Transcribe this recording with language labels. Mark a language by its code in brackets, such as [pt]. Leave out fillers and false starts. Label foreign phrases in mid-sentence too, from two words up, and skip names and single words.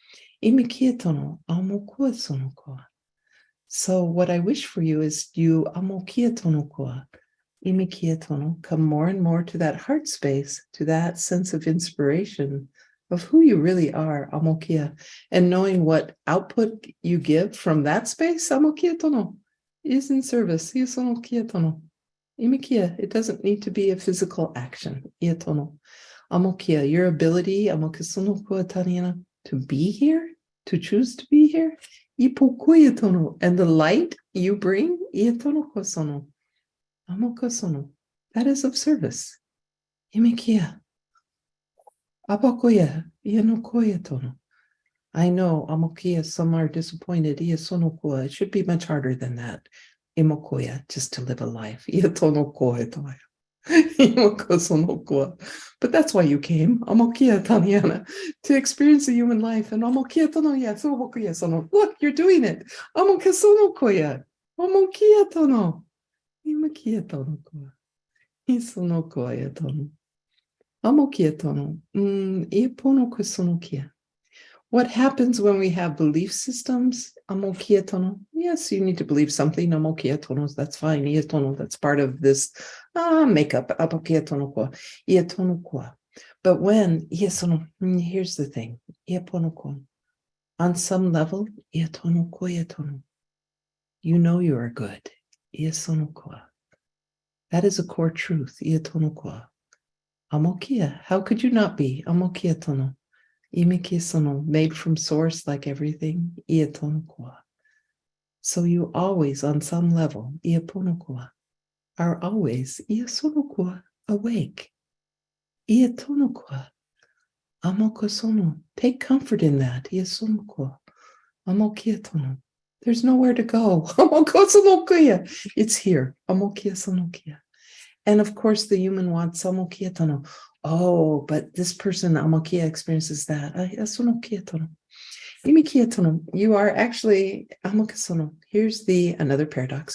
[en] So what I wish for you is you come more and more to that heart space, to that sense of inspiration of who you really are, amokia, and knowing what output you give from that space, amokia tono, is in service. Imikia, it doesn't need to be a physical action. Ietono. Amokia, your ability, to be here, to choose to be here, ipokuya and the light you bring, ietono kosono, amokosono, that is of service. Imikia. Abakoya, ienokoya tono. I know, amokia, some are disappointed. Iesonokoa, it should be much harder than that. Imokoya, just to live a life. Ietonokoa toya. Imokosonokoa. But that's why you came, amokia taniana, to experience a human life. And amokia tonoya, sobokoya sono. Look, you're doing it. Amokasonokoya. Amokia tono. Imokia tonokoa. Isonokoya tono. What happens when we have belief systems? Yes, you need to believe something. That's fine. That's part of this makeup. But when, here's the thing. On some level, you know you are good. That is a core truth. Amokia, how could you not be? Amokia tono. Imikia sono, made from source like everything. Ietonokua. So you always, on some level, ieponokua, are always iesonokua, awake. Ietonokua. Amokosono. Take comfort in that. Iesonokua. Amokia tono. There's nowhere to go. Amokosonokuya. It's here. Amokia sonokia. And of course, the human wants amokia tono. Oh, but this person, amokia, experiences that. You are actually here's another paradox.